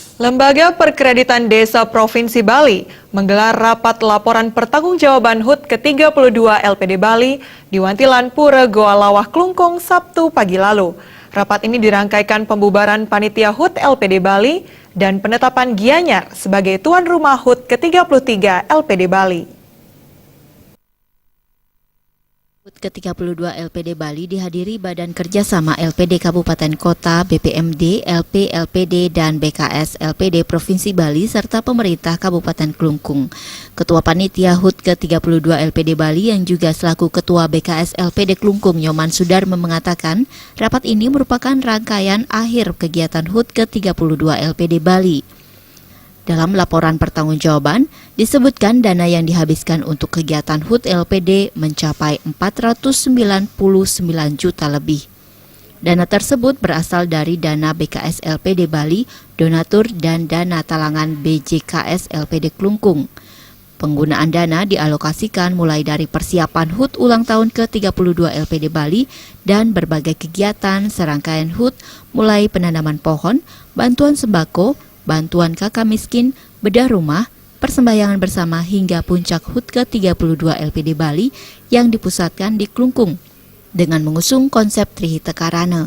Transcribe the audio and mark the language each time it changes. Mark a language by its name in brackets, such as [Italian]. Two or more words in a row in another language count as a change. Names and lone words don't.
[Indonesian] Lembaga Perkreditan Desa Provinsi Bali menggelar rapat laporan pertanggungjawaban HUT ke-32 LPD Bali di Wantilan Pura Goa Lawah Klungkung Sabtu pagi lalu. Rapat ini dirangkaikan pembubaran panitia HUT LPD Bali dan penetapan Gianyar sebagai tuan rumah HUT ke-33 LPD Bali. HUT ke-32 LPD Bali dihadiri Badan Kerjasama LPD Kabupaten Kota, BPMD, LP, LPD, dan BKS LPD Provinsi Bali serta pemerintah Kabupaten Klungkung. Ketua Panitia HUT ke-32 LPD Bali yang juga selaku Ketua BKS LPD Klungkung Nyoman Sudarma mengatakan, rapat ini merupakan rangkaian akhir kegiatan HUT ke-32 LPD Bali. Dalam laporan pertanggungjawaban, disebutkan dana yang dihabiskan untuk kegiatan HUT LPD mencapai 499 juta lebih. Dana tersebut berasal dari dana BKS LPD Bali, donatur, dan dana talangan BJKS LPD Klungkung. Penggunaan dana dialokasikan mulai dari persiapan HUT ulang tahun ke-32 LPD Bali dan berbagai kegiatan serangkaian HUT mulai penanaman pohon, bantuan sembako, bantuan kakak miskin, bedah rumah, persembahyangan bersama hingga puncak HUT ke-32 LPD Bali yang dipusatkan di Klungkung dengan mengusung konsep Trihita Karana.